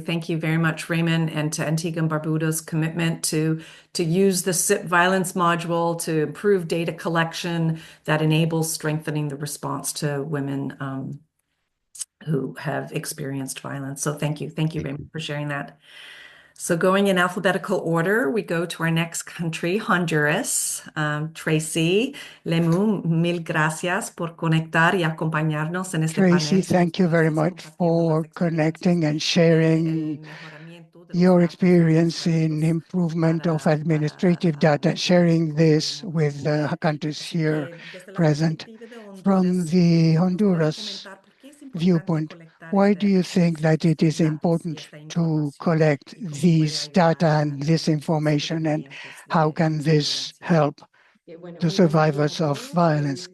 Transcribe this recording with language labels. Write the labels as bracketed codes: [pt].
[en] Thank you very much, Raymond, and to Antigua and Barbuda's commitment to use the SIP violence module to improve data collection that enables strengthening the response to women who have experienced violence. So thank you. Thank you, Raymond, for sharing that. So going in alphabetical order, we go to our next country, Honduras. [es] Tracy Lemu, mil gracias por conectar y acompañarnos en este [en] Tracy, [es] panel. [en] thank you very much for connecting and sharing your experience in improvement of administrative data, sharing this with the countries here present. From the Honduras viewpoint, why do you think that it is important to collect these data and this information, and how can this help the survivors of violence?